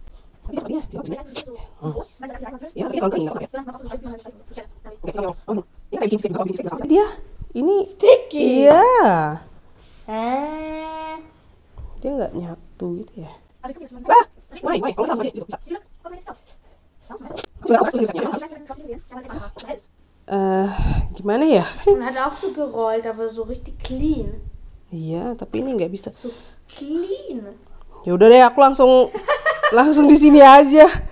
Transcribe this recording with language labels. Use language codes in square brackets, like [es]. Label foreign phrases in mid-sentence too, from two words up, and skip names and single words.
[id] Dia ini sticky. Iya. Dia nggak nyatu gitu ya. Gimana ya? [de] Man hat auch so gerollt, aber so richtig clean. [id] Iya, tapi ini nggak bisa. [de] So clean. [id] Ya udah deh, aku langsung di sini aja.